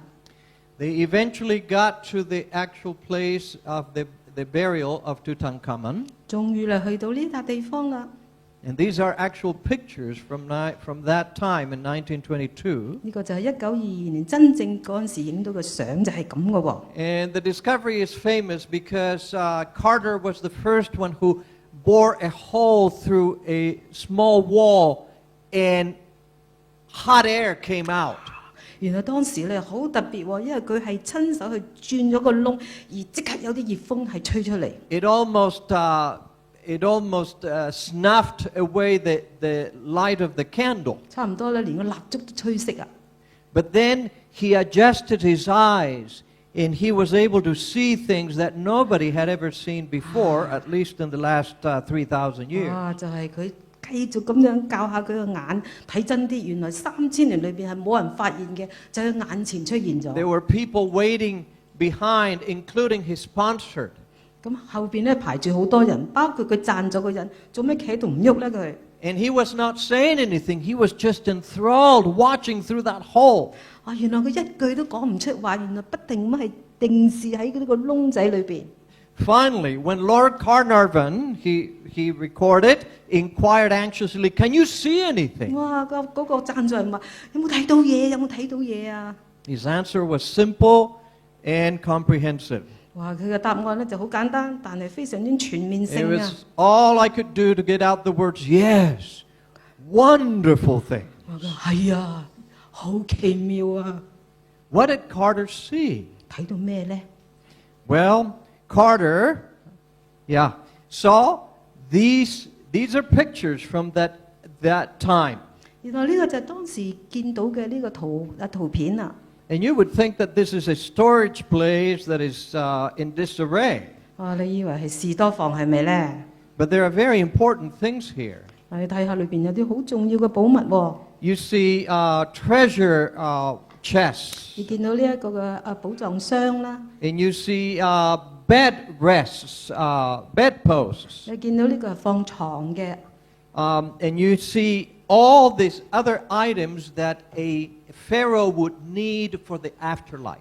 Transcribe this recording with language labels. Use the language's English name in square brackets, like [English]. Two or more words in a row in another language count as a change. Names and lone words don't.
[English] They eventually got to the actual place of the burial of Tutankhamun. [Cantonese] 終於咧去到呢笪地方啦。 [English] And these are actual pictures from that time in 1922. [Cantonese] 呢個就係1922年真正嗰陣時影到嘅相就係咁嘅喎。 [English] And the discovery is famous because Carter was the first one who bored a hole through a small wall and hot air came out. [Cantonese] 原來當時咧好特別喎，因為佢係親手去鑽咗個窿，而即刻有啲熱風係吹出嚟。 [English] It almost snuffed away the light of the candle. [Cantonese] 差唔多咧，連個蠟燭都吹熄啊！ [English] But then he adjusted his eyes and he was able to see things that nobody had ever seen before, at least in the last 3,000 years. [Cantonese] 啊，就係佢繼續咁樣教下佢個眼睇真啲，原來3000年裏邊係冇人發現嘅，就喺眼前出現咗。 [English] There were people waiting behind, including his sponsor. [Cantonese] 咁後邊咧排住好多人，包括佢贊咗個人，做咩企喺度唔喐咧佢？ [English] And he was not saying anything. He was just enthralled, watching through that hole. [Cantonese] 啊，原來佢一句都講唔出話，原來不停咁係定視喺呢個窿仔裏邊。 [English] Finally, when Lord Carnarvon, he recorded, inquired anxiously, "Can you see anything?" 哇！ [Cantonese] 嗰個贊助人話：有冇睇到嘢？有冇睇到嘢啊？ [English] His answer was simple and comprehensive. 哇！ [Cantonese] 佢嘅答案咧就好簡單，但係非常之全面 [English] It [Cantonese] 性啊！ [English] was all I could do to get out the words, "Yes, wonderful thing." [Cantonese] 我講係啊，好奇妙啊！ [English] What did Carter see? [Cantonese] 睇到咩咧？ [English] Well, Carter, saw these are pictures from that time. [Cantonese] 原來呢個就係當時見到嘅呢個圖片啊！ [English] And you would think that this is a storage place that is in disarray. [Cantonese] 啊，你以為係士多房係咪咧？ [English] But there are very important things here. [Cantonese] 你睇下裏邊有啲好重要嘅寶物喎。 [English] You see treasure chests. [Cantonese] 你見到呢一個嘅寶藏箱啦， [English] And you see bed rests, bedposts. [Cantonese] 你見到呢個係放床嘅， [English] And you see all these other items that a Pharaoh would need for the afterlife.